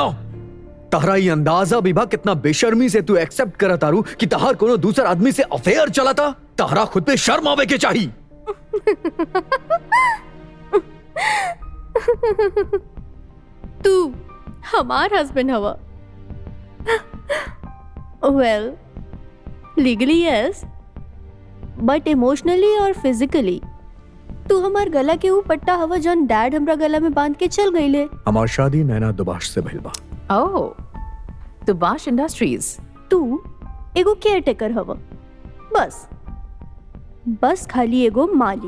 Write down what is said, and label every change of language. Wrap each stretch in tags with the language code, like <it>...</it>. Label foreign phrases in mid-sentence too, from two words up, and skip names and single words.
<bho>तहरा ये अंदाजा भी बा कितना बेशर्मी से तू एक्सेप्ट करत तारू कि तहार कोनो दूसर आदमी से अफेयर चलता? तहरा खुद पे शर्म आवे के चाहिए। तू हमार हस्बैंड हवा।</bho> <en>Well, legally yes, but emotionally</en> <bho>और फिजिकली तू हमार गला के ऊ पट्टा हवा जौन डैड हमरा गला में बांध के चल गईले। हमार शादी नैना दुबाश से भइल बा। ओह, दुबाश इंडस्ट्रीज। तू एगो केयर टेकर हवा, बस खाली एगो माली।</bho>